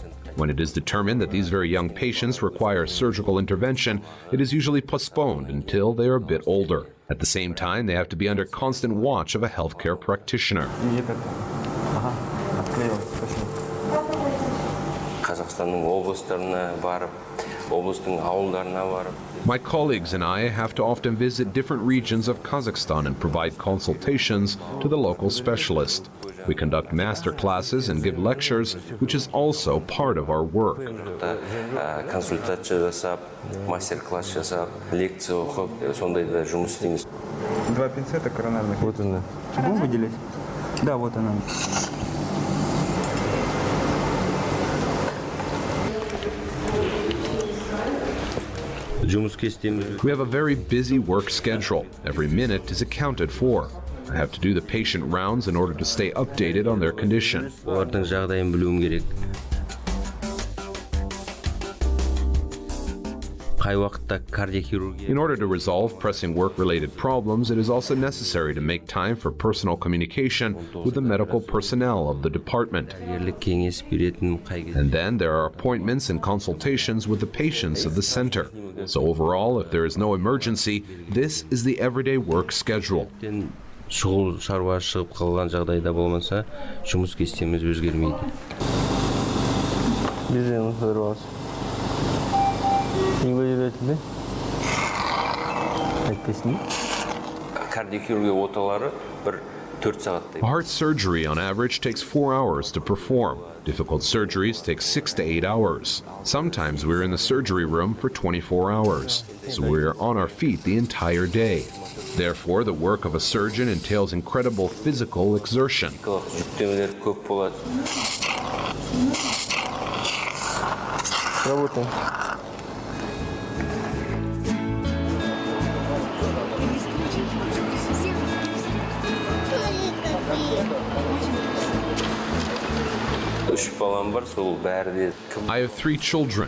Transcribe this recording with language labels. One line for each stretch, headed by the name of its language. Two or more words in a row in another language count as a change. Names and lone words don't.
English: When it is determined that these very young patients require surgical intervention, it is usually postponed until they are a bit older. At the same time, they have to be under constant watch of a healthcare practitioner.
Kazakh: Қазақстанның облыстарына барып, облыстың ауылдарына барып.
English: My colleagues and I have to often visit different regions of Kazakhstan and provide consultations to the local specialist. We conduct master classes and give lectures, which is also part of our work.
Kazakh: Консультация жасап, мастер-класс жасап, лекция оқып, сондайда жұмыс істейміз.
Russian: Два пинцета коронарных. Вот она. Будем выделять? Да, вот она.
English: We have a very busy work schedule. Every minute is accounted for. I have to do the patient rounds in order to stay updated on their condition.
Kazakh: Олардың жағдайын білуім керек. Қай уақытта кардиохирургия.
English: In order to resolve pressing work-related problems, it is also necessary to make time for personal communication with the medical personnel of the department.
Kazakh: Кеңес беретін
English: And then there are appointments and consultations with the patients of the center. So overall, if there is no emergency, this is the everyday work schedule.
Kazakh: шұғыл шаруа шығып қалған жағдайда болмаса, жұмыс кестеміз өзгермейді.
Russian: Бежим, здорово. Не выделяете?
Kazakh: Айтпайсың? Кардиохирургия оталары бір 4 сағаттай.
English: Heart surgery on average takes 4 hours to perform. Difficult surgeries take 6 to 8 hours. Sometimes we're in the surgery room for 24 hours, so we're on our feet the entire day. Therefore, the work of a surgeon entails incredible physical exertion.
Kazakh: Жүктемелер көп болады.
Russian: Работаем.
English: I have 3 children.